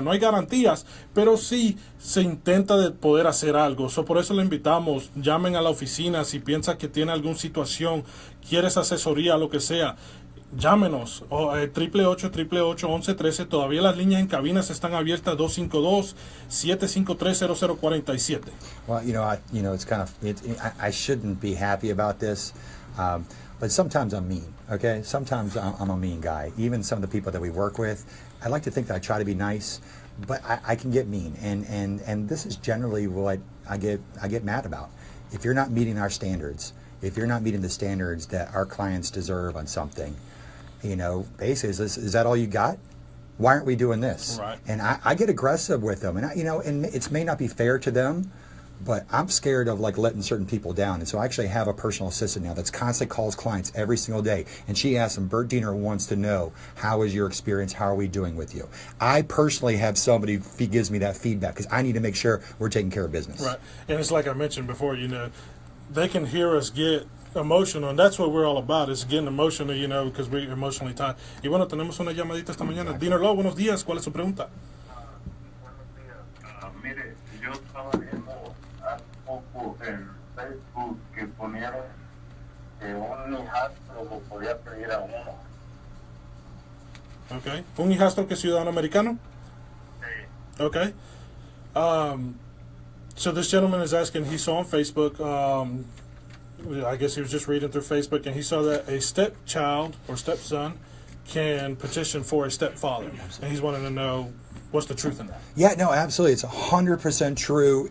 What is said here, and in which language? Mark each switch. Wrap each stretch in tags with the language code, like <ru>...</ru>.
<es>No hay garantías, pero sí se intenta de poder hacer algo. Por eso le invitamos, llamen a la oficina si piensa que tiene alguna situación, quieres asesoría, lo que sea. Llámenos, 888-888-1113. Todavía las líneas en cabinas están abiertas, 252-753-0047.</es> <en>Well, it's kind of, I shouldn't be happy about this, but sometimes I'm mean, okay? Sometimes I'm a mean guy. Even some of the people that we work with, I like to think that I try to be nice, but I can get mean, and this is generally what I get mad about. If you're not meeting our standards, if you're not meeting the standards that our clients deserve on something, basically, is that all you got? Why aren't we doing this? Right. And I get aggressive with them, and and it may not be fair to them, but I'm scared of letting certain people down. And so I actually have a personal assistant now that's constantly calls clients every single day, and she asks them, Bert Diener wants to know, how is your experience? How are we doing with you? I personally have somebody who gives me that feedback because I need to make sure we're taking care of business. Right. And it's like I mentioned before, they can hear us get emotional, and that's what we're all about, is getting emotional, because we're emotionally tired.</en> <es>Y bueno, tenemos una llamadita esta mañana. Diener, buenos días, ¿cuál es su pregunta? Buenos días. Mire, yo estaba viendo hace poco en Facebook que ponieron que un hijastro lo podía pedir a uno.</es> <en>Okay.</en> <es>¿Un hijastro que es ciudadano americano? Sí.</es> <en>Okay. So this gentleman is asking, he saw on Facebook, I guess he was just reading through Facebook, and he saw that a stepchild or stepson can petition for a stepfather. And he's wanting to know, What's the truth in that? Yeah, no, absolutely. It's 100% true.</en>